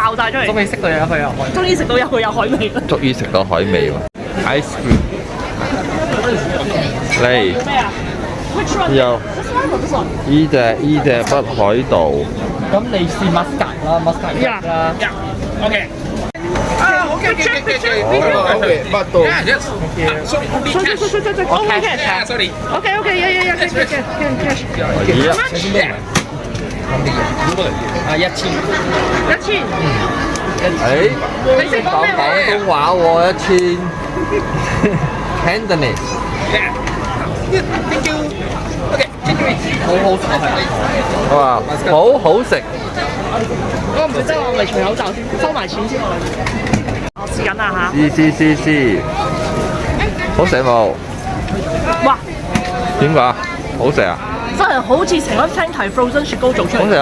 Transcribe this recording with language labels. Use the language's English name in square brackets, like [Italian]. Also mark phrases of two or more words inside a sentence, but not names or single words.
[Cantonese] 爆晒出嚟。終於識到有佢有海。終於食到有海味啦。終於食到海味喎 ！ [English] Ice cream [Cantonese] 嚟，又呢隻北海道。咁你試 muscat 啦，muscat 啦。OK。 [English] Okay, but yes. Sorry, only cash. Okay, Yeah, sorry. Okay, yeah, cash. 1000。 [Cantonese] 你識講咩話？廣東話喎，1000 Cantonese。 [English] Yeah, thank you. Okay, thank you. [Cantonese] 好食係。哇，好好食。我唔即係我咪除口罩先，收埋錢先。我試緊啦嚇。試，好食冇？哇！點講？好食啊！真係好似成粒青提 frozen 雪糕做出嚟。